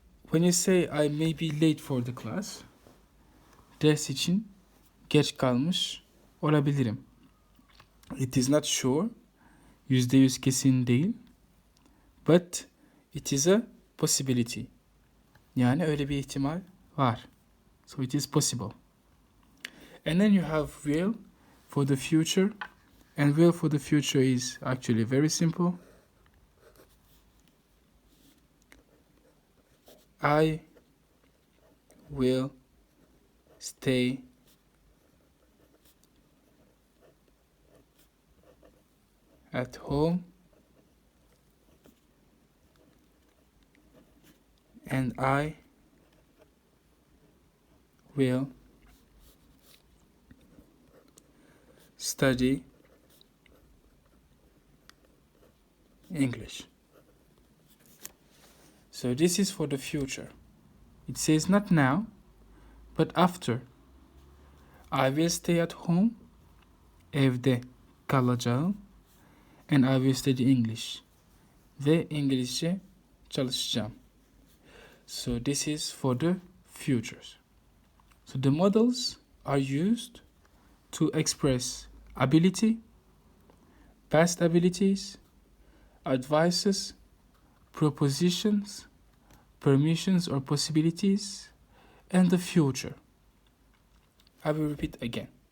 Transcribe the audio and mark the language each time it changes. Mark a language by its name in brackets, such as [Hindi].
[English] When you say I may be late for the class, [Turkish] ders için geç kalmış olabilirim. [English] It is not sure, [Turkish] %100 kesin değil, [English] but it is a possibility. [Turkish] Yani öyle bir ihtimal var. [English] So it is possible. And then you have will for the future, and will for the future is actually very simple. I will stay at home and I will study English. So this is for the future. It says not now, but after. I will stay at home, [Turkish] evde kalacağım, [English] and I will study English. [Turkish] Ve İngilizce çalışacağım. [English] So this is for the futures. So the modals are used to express ability, past abilities, advices, propositions, permissions or possibilities, and the future. I will repeat again.